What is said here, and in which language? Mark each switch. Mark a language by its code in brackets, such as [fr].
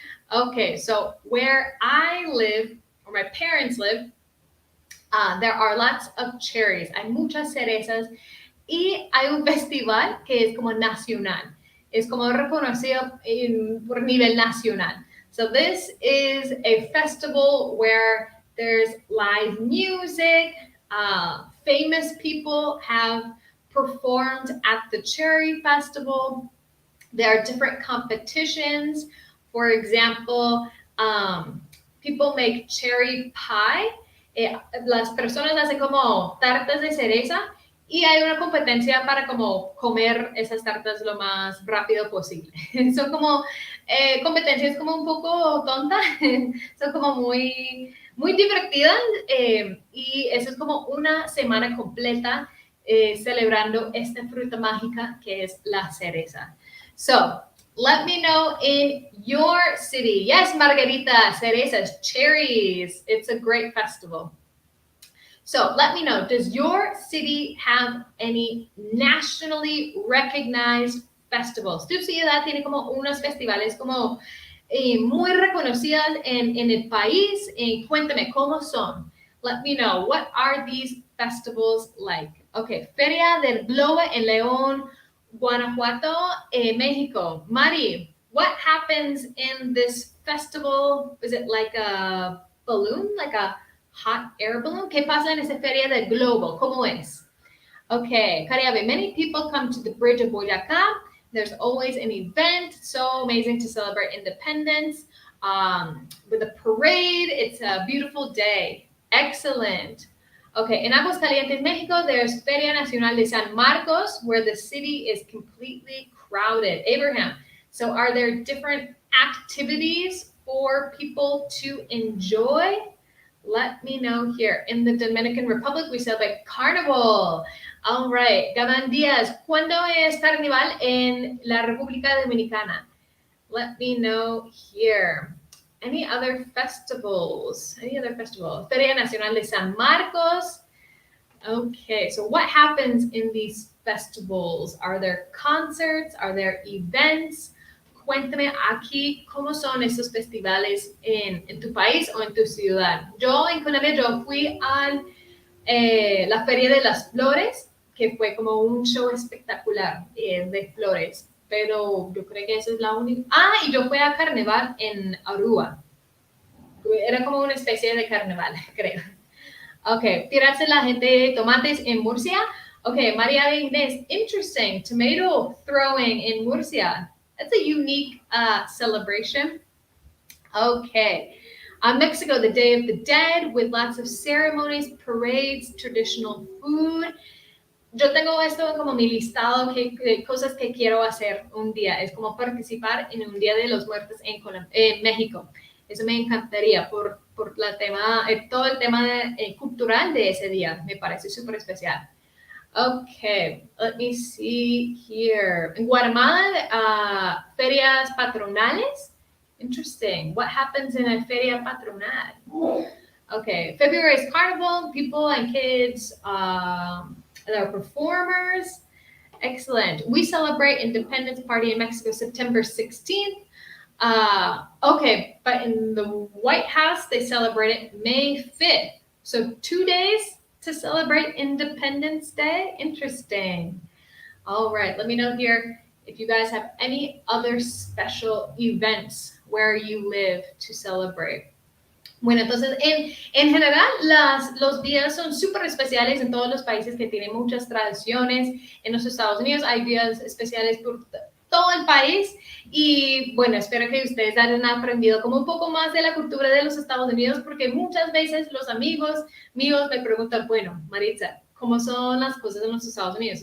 [en] Okay, so where I live, or my parents live, there are lots of cherries. [es] Hay muchas cerezas y hay un festival que es como nacional. Es como reconocido por nivel nacional. [en] So this is a festival where there's live music. Famous people have performed at the Cherry Festival. There are different competitions. For example, people make cherry pie. [es] Las personas hacen como tartas de cereza y hay una competencia para como comer esas tartas lo más rápido posible. Son como competencias como un poco tontas, son como muy, muy divertidas y eso es como una semana completa celebrando esta fruta mágica que es la cereza. [en] So, let me know in your city. Yes, Margarita, cerezas, cherries. It's a great festival. So let me know, does your city have any nationally recognized festivals? [es] Tu ciudad tiene como unos festivales como muy reconocidas en el país. Cuéntame, ¿cómo son? [en] Let me know, what are these festivals like? Okay, Feria del Globo en León, Guanajuato, Mexico. Mari, what happens in this festival? Is it like a balloon, like a hot air balloon? [es] ¿Qué pasa en esa feria del globo? ¿Cómo es? [en] Okay, Caribe, many people come to the Bridge of Boyacá. There's always an event, so amazing to celebrate independence. With a parade, it's a beautiful day. Excellent. Okay, in Aguascalientes, Mexico, there's Feria Nacional de San Marcos, where the city is completely crowded. Abraham, so are there different activities for people to enjoy? Let me know here. In the Dominican Republic, we celebrate Carnival. All right. [es] Gaban Díaz, ¿cuándo es Carnival en la República Dominicana? [en] Let me know here. Any other festivals? Feria Nacional de San Marcos. Okay, so what happens in these festivals? Are there concerts? Are there events? [es] Cuéntame aquí cómo son esos festivales en tu país o en tu ciudad. Yo en Colombia, yo fui a la Feria de las Flores, que fue como un show espectacular de flores, pero yo creo que esa es la única. Y yo fui a Carnaval en Aruba. Era como una especie de carnaval, creo. Ok, tirarse la gente de tomates en Murcia. Ok, María Inés, interesting. [en] Tomato throwing in Murcia. That's a unique celebration. Okay. Mexico, the Day of the Dead, with lots of ceremonies, parades, traditional food. [es] Yo tengo esto como mi listado de cosas que quiero hacer un día. Es como participar en un Día de los Muertos en México. Eso me encantaría por todo el tema cultural de ese día. Me parece súper especial. [en] Okay, let me see here. In Guatemala, ferias patronales. Interesting. What happens in a feria patronal? Okay, February is carnival. People and kids, they're performers. Excellent. We celebrate Independence Party in Mexico September 16th. Okay, but in the White House, they celebrate it May 5th. So 2 days to celebrate Independence Day. Interesting. All right, let me know here if you guys have any other special events where you live to celebrate. [es] Bueno, entonces, en general, los días son súper especiales en todos los países que tienen muchas tradiciones. En los Estados Unidos hay días especiales por todo el país y bueno, espero que ustedes hayan aprendido como un poco más de la cultura de los Estados Unidos porque muchas veces los amigos míos me preguntan, bueno, Maritza, ¿cómo son las cosas en los Estados Unidos?